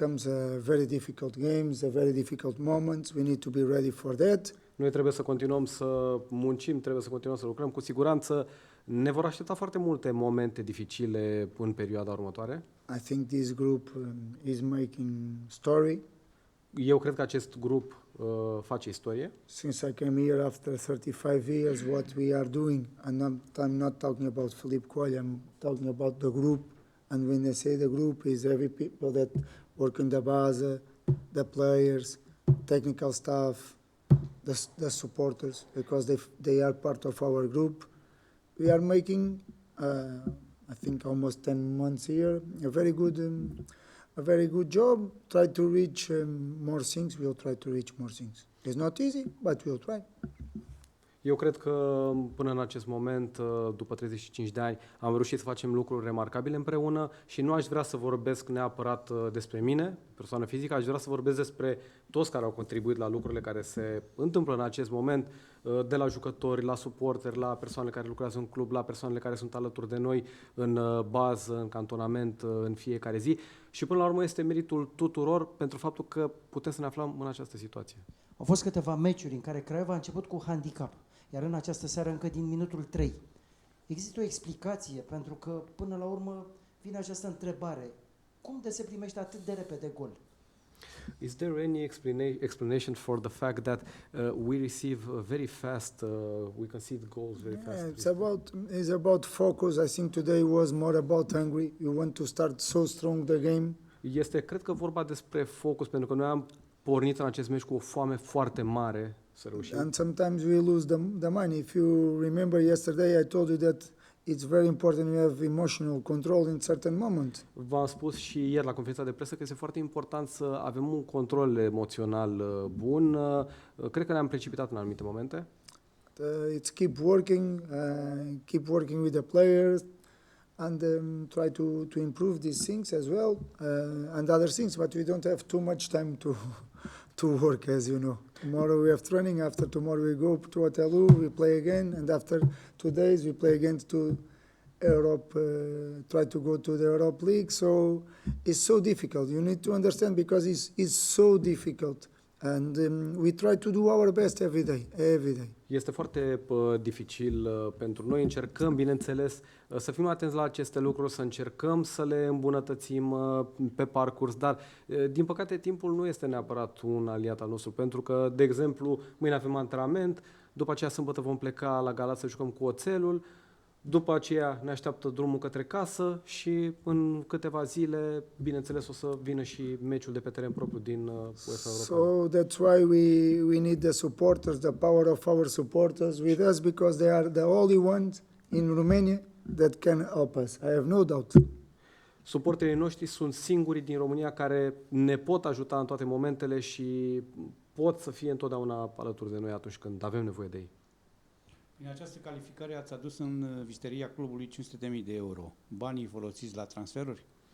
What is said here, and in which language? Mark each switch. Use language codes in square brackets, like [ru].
[en] Comes very difficult games, very difficult moments. We need to be ready for that. [ro] Noi trebuie să continuăm să muncim, trebuie să continuăm să lucrăm. Cu siguranță ne vor aștepta foarte multe momente dificile în perioada următoare. [en] I think this group is making story. [ro] Eu cred că acest grup face istorie. [en] Since I came here after 35 years, what we are doing, and I'm not talking about Philippe Coelho, I'm talking about the group. And when I say the group, is every people that work in the base, the players, technical staff, the supporters, because they are part of our group. We are making, I think, almost 10 months here, a very good job. Try to reach more things. We'll try to reach more things. It's not easy, but we'll try. [ro] Eu cred că până în acest moment, după 35 de ani, am reușit să facem lucruri remarcabile împreună și nu aș vrea să vorbesc neapărat despre mine, persoană fizică, aș vrea să vorbesc despre toți care au contribuit la lucrurile care se întâmplă în acest moment, de la jucători, la suporteri, la persoanele care lucrează în club, la persoanele care sunt alături de noi în bază, în cantonament, în fiecare zi. Și până la urmă este meritul tuturor pentru faptul că putem să ne aflăm în această situație. Au fost câteva meciuri în care Craiova a început cu handicap, iar în această seară încă din minutul 3. Există o explicație pentru că până la urmă vine această întrebare. Cum de se primește atât de repede gol? [en] Is there any explanation for the fact that we receive very fast, we concede goals very fast? It's about focus. I think today was more about hungry. You want to start so strong the game. [ro] Cred că vorba despre focus, pentru că noi am pornit în acest meci cu o foame foarte mare să reușim. [en] And sometimes we lose the money. If you remember yesterday, I told you that it's very important we have emotional control in certain moments. [ro] V-am spus și ieri la conferința de presă că este foarte important să avem un control emoțional bun. Cred că ne-am precipitat în anumite momente. [en] It's keep working with the players, and try to improve these things as well, and other things. But we don't have too much time to work, as you know. Tomorrow we have training. After tomorrow we go to Waterloo. We play again, and after 2 days we play again to Europe. Try to go to the Europe League. So it's so difficult. You need to understand because it's so difficult. And we try to do our best every day. [ro] Este foarte dificil pentru noi. Încercăm, bineînțeles, să fim atenți la aceste lucruri, să încercăm să le îmbunătățim pe parcurs, dar, din păcate, timpul nu este neapărat un aliat al nostru, pentru că, de exemplu, mâine avem antrenament, după aceea sâmbătă vom pleca la Galați să jucăm cu Oțelul, după aceea ne așteaptă drumul către casă și în câteva zile, bineînțeles, o să vină și meciul de pe teren propriu din UEFA Europa. [en] So that's why we need the supporters, the power of our supporters with us, because they are the only ones in Romania that can help us. I have no doubt. [ro] Suporterii noștri sunt singurii din România care ne pot ajuta în toate momentele și pot să fie întotdeauna alături de noi atunci când avem nevoie de ei. Prin această calificare ați adus în visteria clubului 500.000 de euro. Banii folosiți la transferuri?